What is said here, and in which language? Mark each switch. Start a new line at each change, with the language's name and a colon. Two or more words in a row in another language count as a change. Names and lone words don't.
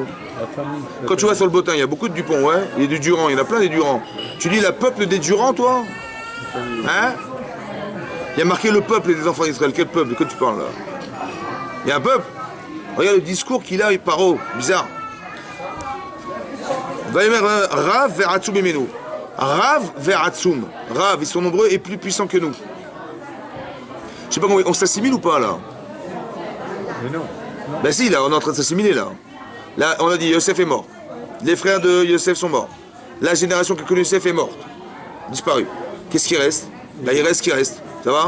French: La famille. Quand tu vas sur le Bottin, il y a beaucoup de Dupont, ouais. Il y a du Durand, il y en a plein des Durand. Tu dis le peuple des Durand, toi? Hein? Il y a marqué le peuple des enfants d'Israël. Quel peuple? De quoi tu parles là? Il y a un peuple? Regarde le discours qu'il a avec Paro. Bizarre.
Hebrew: רב ועצום ממנו. רב ועצום. Rav,
French: ils sont nombreux et plus puissants que nous. Je sais pas comment on s'assimile ou pas là? Mais non. Ben si, là, on est en train de s'assimiler là. Là, on a dit Yosef est mort. Les frères de Yosef sont morts. La génération qui a connu Yosef est morte. Disparu. Qu'est-ce qui reste? Là, il reste ce qui reste. Ça va?